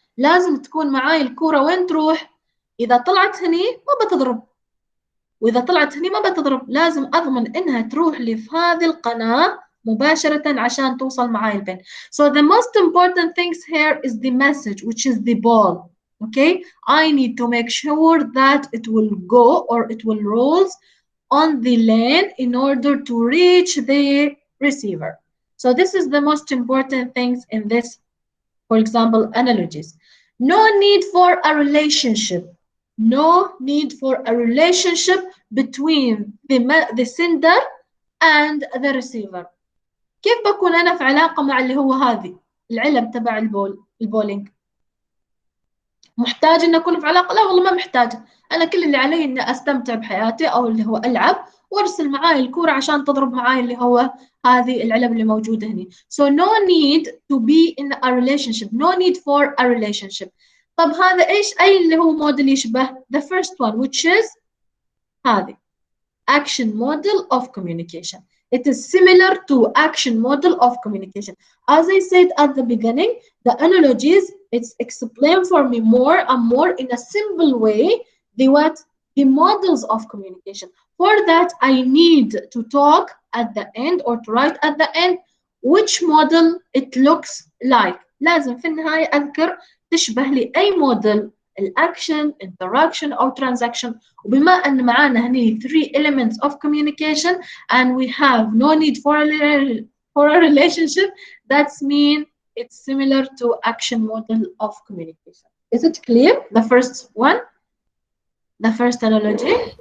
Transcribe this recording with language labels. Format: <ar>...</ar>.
<ar>لازم تكون معاي الكورة وين تروح؟ إذا طلعت هني ما بتضرب، وإذا طلعت هني ما بتضرب. لازم أضمن إنها تروح لي في هذه القناة مباشرة عشان توصل معاي البين.</ar> <en>So the most important things here is the message, which is the ball. Okay, I need to make sure that it will go or it will roll on the lane in order to reach the receiver. So this is the most important things in this, for example, analogies. No need for a relationship. No need for a relationship between the sender and the receiver.</en> <ar>كيف بكون أنا في علاقة مع اللي هو هذه العلم تبع البولينج؟ محتاج إن أكون في علاقة؟ لا والله ما محتاج. أنا كل اللي علي إني أستمتع بحياتي أو اللي هو ألعب وأرسل معاي الكورة عشان تضرب معاي اللي هو هذه العلب اللي موجودة هنا.</ar> <en>So no need to be in a relationship. No need for a relationship.</en> <ar>طب هذا إيش أي اللي هو موديل يشبه؟</ar> <en>The first one, which is هذه action model of communication. It is similar to action model of communication. As I said at the beginning, the analogies, it's explained for me more and more in a simple way the models of communication. For that, I need to talk at the end or to write at the end which model it looks like.</en> <ar>لازم في النهاية أذكر تشبه لي أي موديل، الأكشن، interaction أو transaction. وبما أن معانا هني</ar> <en>3 elements of communication and we have no need for a relationship, that's mean it's similar to action model of communication. Is it clear? The first one? The first analogy?</en>